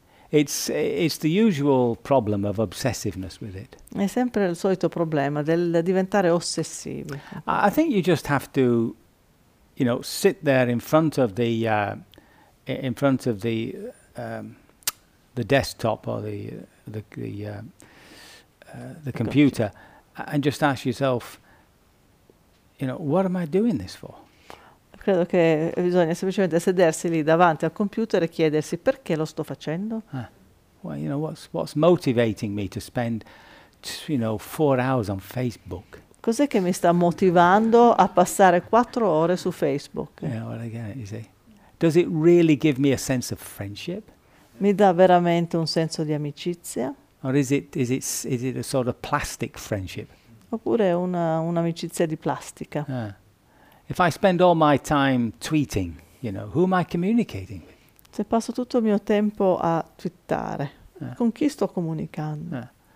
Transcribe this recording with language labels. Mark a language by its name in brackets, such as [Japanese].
[English] It's the usual problem of obsessiveness with it. [Italian] È sempre il solito problema del diventare ossessivi. [English] I think you just have to, you know, sit there in front of the desktop or the computer, and just ask yourself, you know, what am I doing this for? [Italian] Credo che bisogna semplicemente sedersi lì davanti al computer e chiedersi perché lo sto facendo. [English] Well, you know, what's motivating me to spend, you know, 4 hours on Facebook? [Italian] Cos'è che mi sta motivando a passare 4 ore su Facebook? [English] Yeah, well, again, you see. Does it really give me a sense of friendship? [Italian] Mi dà veramente un senso di amicizia? [English] Or is it a sort of plastic friendship? [Italian] Oppure un'amicizia di plastica? [English] If I spend all my time tweeting, you know, who am I communicating with? [Italian] Se passo tutto il mio tempo a twittare, con chi sto comunicando?